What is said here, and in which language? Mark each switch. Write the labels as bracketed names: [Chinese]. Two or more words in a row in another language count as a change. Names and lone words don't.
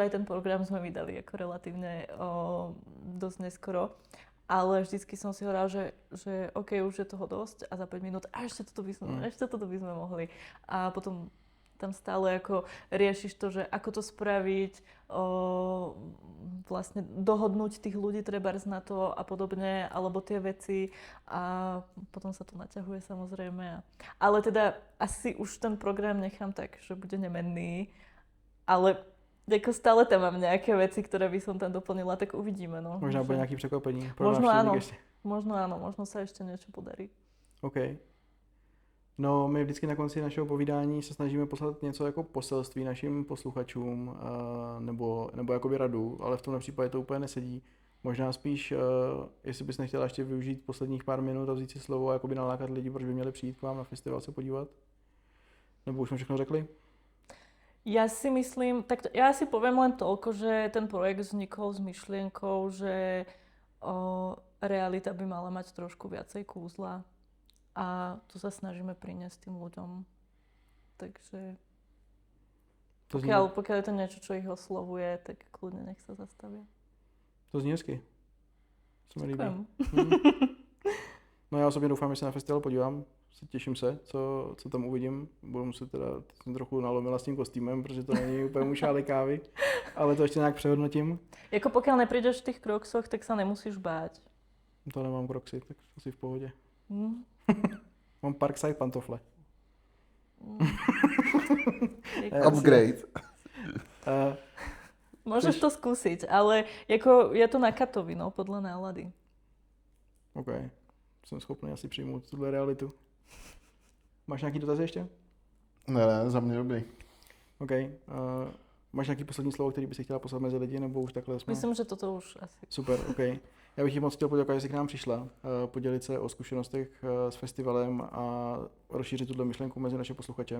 [Slovak] aj ten program sme vydali ako relatívne dosť neskoro, ale vždycky som si hovorila, že OK, už je toho dosť a za 5 minút a ešte toto by sme mohli a potom tam stále ako riešiš to, že ako to spraviť, vlastne dohodnúť tých ľudí trebárs na to a podobne, alebo tie veci a potom sa to naťahuje samozrejme. Ale teda asi už ten program nechám tak, že bude nemenný, ale ako stále tam mám nejaké veci, ktoré by som tam doplnila, tak uvidíme. No. [Czech] Možná bude nejaký překvapení pro [Slovak] možno áno, ešte. možno áno, možno sa ešte niečo podarí. OK. [Czech] No, my vždycky na konci našeho povídání se snažíme poslat něco jako poselství našim posluchačům nebo jakoby radu, ale v tomhle případě to úplně nesedí. Možná spíš, jestli bys nechtěla ještě využít posledních pár minut a vzít si slovo a jakoby nalákat lidi, proč by měli přijít k vám na festival se podívat? Nebo už jsme všechno řekli? [Slovak] Ja si myslím, tak ja si poviem len toľko, že ten projekt vznikol s myšlienkou, že realita by mala mať trošku viacej kúzla. A to sa snažíme priniesť tým ľuďom. Takže pokiaľ je to niečo, čo ich oslovuje, tak kľudne nech sa zastavia. [Czech] To zní hezky. Se mi líbí. [Slovak] Ďakujem. [Czech] No já osobně doufám, že se na festival podívám. Těším se, co tam uvidím. Budu muset teda, jsem trochu nalomila s tím kostýmem, protože to není úplně můj šálek kávy, ale to ještě nějak přehodnotím. [Slovak] Jako pokiaľ neprídeš v tých kroksoch, tak sa nemusíš báť. [Czech] To nemám kroxy, tak asi v pohodě. Mám Parkside pantofle. Upgrade. [Slovak] Môžeš to skúsiť, ale jako je to na Katovi, no, podľa nálady. OK. [Czech] Jsem schopný asi přijmout tuhle realitu. Máš nějaký dotazy ještě? Ne, za mě dobrý. OK. Máš nějaký poslední slovo, který by si chtěla poslat mezi lidi, nebo už takhle jsme? [Slovak] Myslím, že toto už asi. [Czech] Super, OK. Já bych ti moc chtěl poděkovat, že jsi k nám přišla, podělit se o zkušenostech s festivalem a rozšířit tuhle myšlenku mezi naše posluchače.